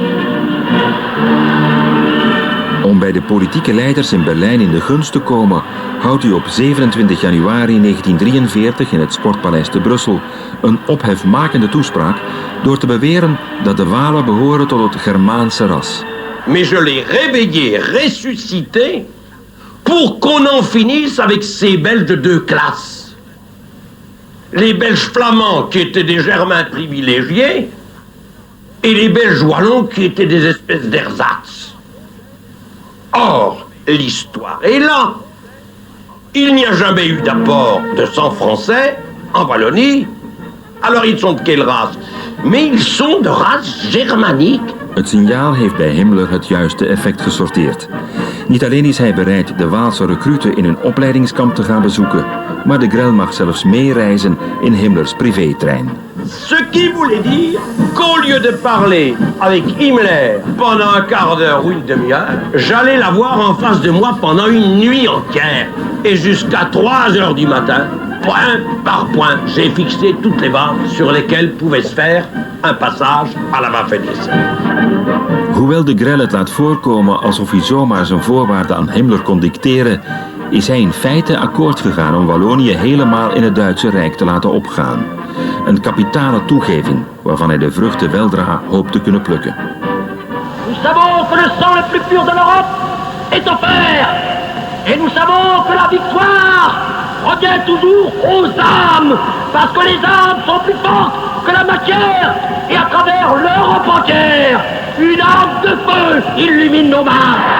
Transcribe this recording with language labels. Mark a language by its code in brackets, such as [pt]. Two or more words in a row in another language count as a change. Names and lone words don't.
[nl] Om bij de politieke leiders in Berlijn in de gunst te komen, houdt hij op 27 januari 1943 in het Sportpaleis te Brussel een ophefmakende toespraak door te beweren dat de Walen behoren tot het Germaanse ras. [fr] Mais je l'ai réveillé, ressuscité, pour qu'on en finisse avec ces Belges de deux classes. Les Belges flamands qui étaient des Germains privilégiés et les Belges wallons qui étaient des espèces d'ersatz. Or, l'histoire est là. Il n'y a jamais eu d'apport de sang français en Wallonie. Alors ils sont de quelle race? Mais ils sont de race germanique. [nl] Het signaal heeft bij Himmler het juiste effect gesorteerd. Niet alleen is hij bereid de Waalse recruten in hun opleidingskamp te gaan bezoeken, maar de Grelle mag zelfs meereizen in Himmlers privétrein. [fr] Ce qui voulait dire qu'au lieu de parler avec Himmler pendant un quart d'heure ou une demi-heure, j'allais l'avoir en face de moi pendant une nuit entière. Et jusqu'à 3 heures du matin, point par point, j'ai fixé toutes les bases sur lesquelles pouvait se faire un passage à la Waffen-SS. [nl] Hoewel de Grelle het laat voorkomen alsof hij zomaar zijn voorwaarden aan Himmler kon dicteren, is hij in feite akkoord gegaan om Wallonië helemaal in het Duitse Rijk te laten opgaan. Een kapitale toegeving waarvan hij de vruchten weldra hoopt te kunnen plukken. [fr] Nous savons que le sang le plus pur de l'Europe est offert. Et nous savons que la victoire revient toujours aux âmes. Parce que les âmes sont plus fortes que la matière. Et à travers l'Europe entière, une arme de feu illumine nos mains.